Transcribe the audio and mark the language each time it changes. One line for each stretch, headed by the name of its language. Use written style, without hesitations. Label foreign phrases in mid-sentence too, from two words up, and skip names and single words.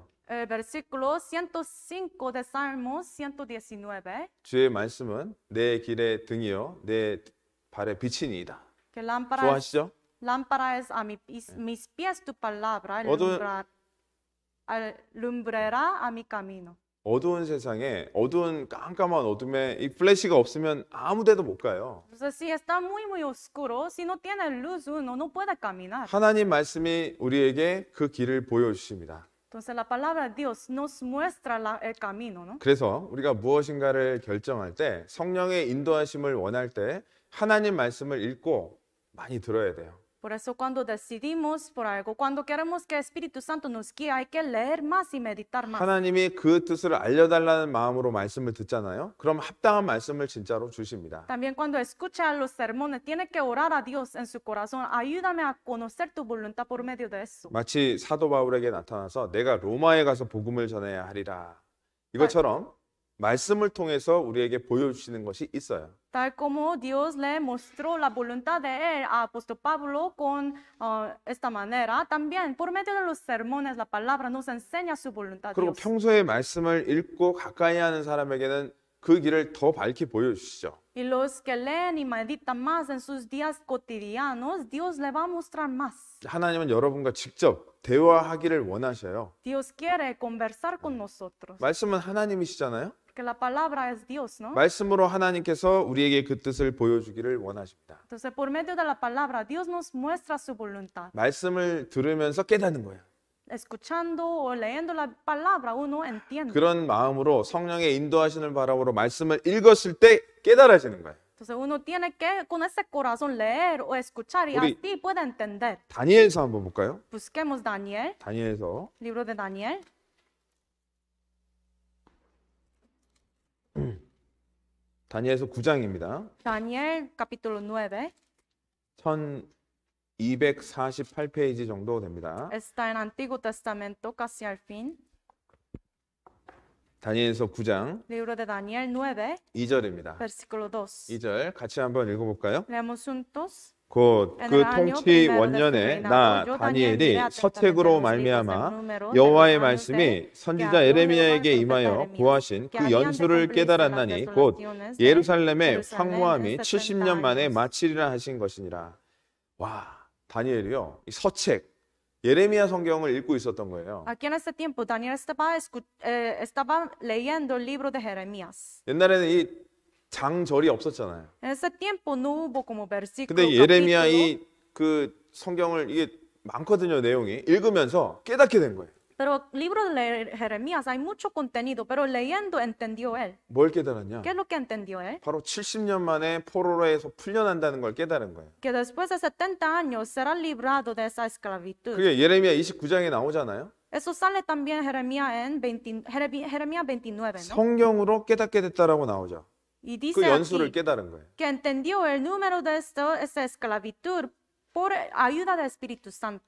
Spanish: Versículo 105 de Salmos 119.
Korean: 주의 말씀은 내 길의 등이요 내 발의 빛이니이다.
Spanish: Que lámpara
Korean: 좋아하시죠?
Spanish: lámpara es a mis pies tu palabra, lumbrera a mi camino.
Korean: 어두운 세상에 어두운 깜깜한 어둠에 이 플래시가 없으면 아무 데도 못 가요.
Spanish: Entonces, si está muy oscuro, si no tiene luz, uno no puede caminar.
Korean: 하나님 말씀이 우리에게 그 길을 보여주십니다.
Spanish: Entonces, la palabra de Dios nos muestra el camino, ¿no?
Korean: 그래서 우리가 무엇인가를 결정할 때 성령의 인도하심을 원할 때 하나님 말씀을 읽고 많이 들어야 돼요.
Spanish: Por eso cuando decidimos por algo, cuando queremos que el Espíritu Santo nos guíe, hay que leer más y meditar más.
Korean: 하나님이 그 뜻을 알려달라는 마음으로 말씀을 듣잖아요. 그럼 합당한 말씀을 진짜로 주십니다.
Spanish: También cuando escucha los sermones, tiene que orar a Dios en su corazón. Ayúdame a conocer tu voluntad por medio de eso.
Korean: 마치 사도 바울에게 나타나서 내가 로마에 가서 복음을 전해야 하리라. 이것처럼 말씀을 통해서 우리에게 보여주시는 것이 있어요.
Spanish: Tal como Dios le mostró la voluntad de él a apóstol Pablo con esta manera, también por medio de los sermones la palabra nos enseña su voluntad.
Korean: 그리고 평소에 말씀을 읽고 가까이 하는 사람에게는 그 길을 더 밝게 보여주시죠.
Spanish: Y los que leen y meditan más en sus días cotidianos, Dios le va a mostrar más.
Korean: 하나님은 여러분과 직접 대화하기를 원하셔요.
Spanish: Dios quiere conversar con nosotros.
Korean: 말씀은 하나님이시잖아요.
Spanish: Porque la palabra es Dios, ¿no?
Korean: 말씀으로 하나님께서 우리에게 그 뜻을 보여주기를 원하십니다.
Spanish: Entonces, por medio de la palabra, Dios nos muestra su voluntad.
Korean: 말씀을 들으면서 깨닫는 거예요.
Spanish: Escuchando o leyendo la palabra, uno entiende.
Korean: 그런 마음으로 성령의 인도하시는 바람으로 말씀을 읽었을 때 깨달아지는 거예요.
Spanish: Entonces, uno tiene que con ese corazón leer o escuchar y así puede entender.
Korean: 다니엘서 한번 볼까요?
Spanish: Busquemos Daniel,
Korean: 다니엘서
Spanish: libro de Daniel.
Korean: 다니엘서 9장입니다.
Spanish: Daniel capítulo 9
Korean: 1248페이지 정도 됩니다.
Spanish: está en Antiguo Testamento casi al fin.
Korean: 다니엘서 9장
Spanish: Libro de Daniel 9
Korean: 2절입니다.
Spanish: versículo 2.
Korean: 2절 같이 한번 읽어볼까요?
Spanish: Leemos juntos.
Korean: 곧 그 통치 원년에 나 다니엘이 서책으로 말미암아 여호와의 말씀이 선지자 에레미야에게 임하여 구하신 그 연수를 깨달았나니 곧 예루살렘의 황무함이 70년 만에 마치리라 하신 것이니라. 와, 다니엘이요, 이 서책 예레미야 성경을 읽고 있었던 거예요.
Spanish: Aquí en este tiempo Daniel estaba leyendo el libro de Jeremías.
Korean: 옛날에는 이 장절이 없었잖아요.
Spanish: En ese tiempo no hubo como versículo.
Korean: 근데 예레미야 이 그 성경을 이게 많거든요, 내용이. 읽으면서 깨닫게 된 거예요.
Spanish: Pero el libro de Jeremías hay mucho contenido, pero leyendo entendió él.
Korean: 뭘 깨달았냐?
Spanish: ¿Qué es lo que entendió él?
Korean: 바로 70년 만에 포로로에서 풀려난다는 걸 깨달은 거예요.
Spanish: Que después de 70 años será librado de esa esclavitud.
Korean: 그게 예레미야 29장에 나오잖아요.
Spanish: Eso sale también en Jeremías 29, ¿no?
Korean: 성경으로 깨닫게 됐다라고 나오죠.
Spanish: Y dice
Korean: 그 연수를
Spanish: aquí
Korean: 깨달은 거예요.
Spanish: que entendió el número de esa esclavitud por ayuda del Espíritu Santo.